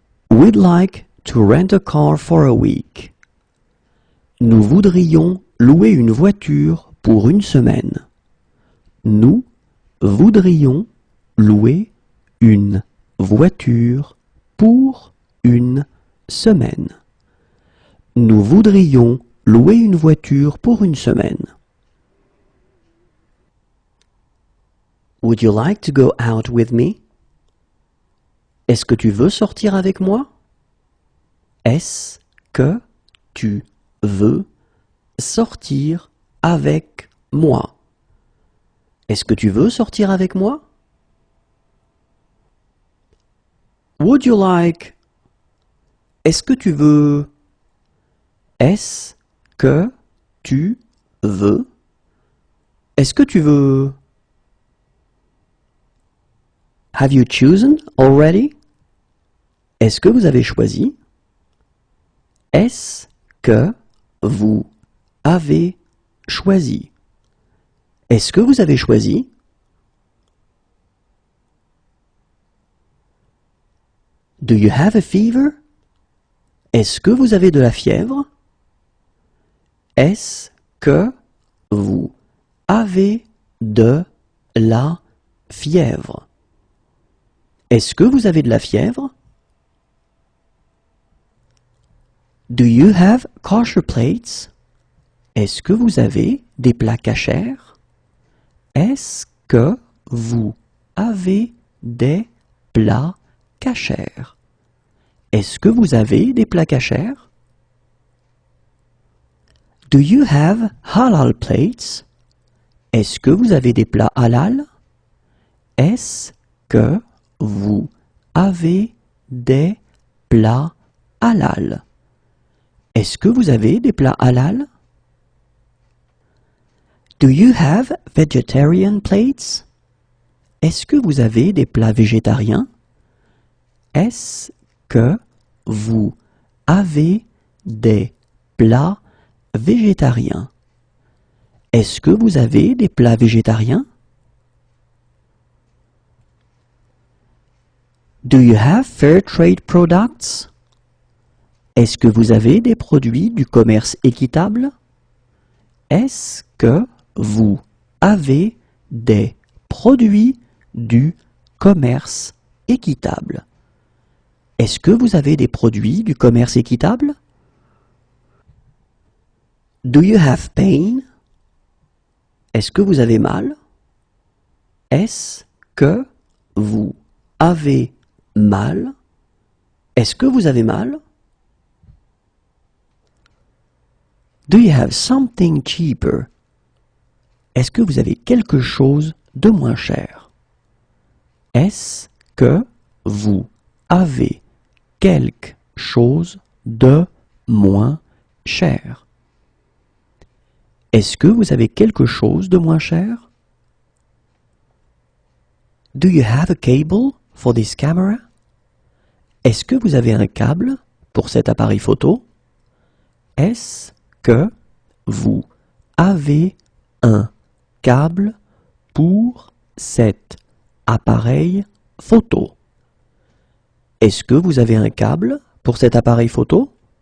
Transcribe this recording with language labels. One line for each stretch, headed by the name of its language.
English: We'd like to rent a car for a week.
French: Nous voudrions louer une voiture pour une semaine. Nous voudrions louer une voiture pour une semaine. Nous voudrions louer une voiture pour une semaine.
English: Would you like to go out with me?
French: Est-ce que tu veux sortir avec moi? Est-ce que tu veux sortir avec moi? Est-ce que tu veux sortir avec moi?
English: Would you like?
French: Est-ce que tu veux? Est-ce que tu veux? Est-ce que tu veux?
English: Have you chosen already?
French: Est-ce que vous avez choisi? Est-ce que vous avez choisi? Est-ce que vous avez choisi?
English: Do you have a fever?
French: Est-ce que vous avez de la fièvre? Est-ce que vous avez de la fièvre? Est-ce que vous avez de la fièvre?
English: Do you have kosher plates?
French: Est-ce que vous avez des plats cachers? Est-ce que vous avez des plats cachers? Est-ce que vous avez des plats cachers?
English: Do you have halal plates?
French: Est-ce que vous avez des plats halal? Est-ce que vous avez des plats halal? Est-ce que vous avez des plats halal?
English: Do you have vegetarian plates?
French: Est-ce que vous avez des plats végétariens? Est-ce que vous avez des plats végétariens? Est-ce que vous avez des plats végétariens?
English: Do you have fair trade products?
French: Est-ce que vous avez des produits du commerce équitable? Est-ce que vous avez des produits du commerce équitable? Est-ce que vous avez des produits du commerce équitable?
English: Do you have pain?
French: Est-ce que vous avez mal? Est-ce que vous avez mal? Est-ce que vous avez mal?
English: Do you have something cheaper?
French: Est-ce que vous avez quelque chose de moins cher? Est-ce que vous avez quelque chose de moins cher? Est-ce que vous avez quelque chose de moins cher?
English: Do you have a cable for this camera?
French: Est-ce que vous avez un câble pour cet appareil photo? Est-ce que vous avez un câble pour cet appareil photo? Est-ce que vous avez un câble pour cet appareil photo?